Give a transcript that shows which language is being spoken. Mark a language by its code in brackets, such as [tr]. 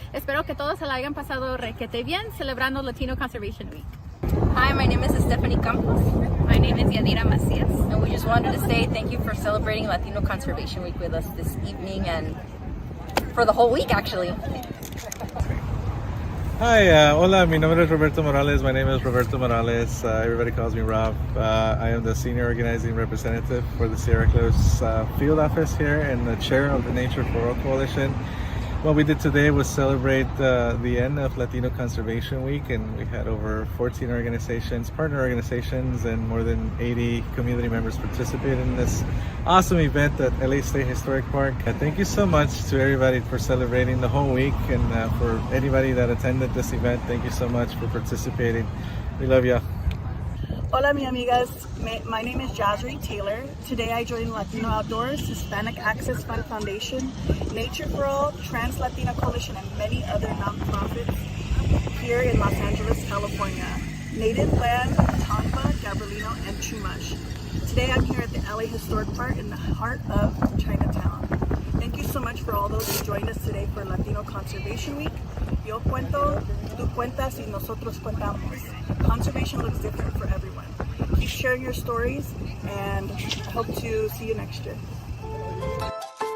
[es] Espero que todos se la hayan pasado requete bien celebrando Latino Conservation Week. [en] Hi, my name is Stephanie Campos. My name is Yadira Macias. And we just wanted to say thank you for celebrating Latino Conservation Week with us this evening and for the whole week, actually. [es] Hi, hola, mi nombre es Roberto Morales. [en] My name is Roberto Morales. Everybody calls me Rob. I am the Senior Organizing Representative for the Sierra Club's field office here and the chair of the Nature for All Coalition. What we did today was celebrate the end of Latino Conservation Week, and we had over 14 organizations, partner organizations, and more than 80 community members participate in this awesome event at LA State Historic Park. Thank you so much to everybody for celebrating the whole week, and for anybody that attended this event, thank you so much for participating. We love you. [es] Hola, mi amigas. [en] My name is Jasri Taylor. Today I joined Latino Outdoors, Hispanic Access Fund Foundation, Nature for All, Trans Latina Coalition, and many other nonprofits here in Los Angeles, California. Native Land, Tampa, Gabrielino, and Chumash. Today I'm here at the LA Historic Park in the heart of Chinatown. Thank you so much for all those who joined us today for Latino Conservation Week. [es] Yo cuento, tú cuentas, y nosotros cuentamos. [en] Conservation looks different for everyone. Keep sharing your stories, and I hope to see you next year.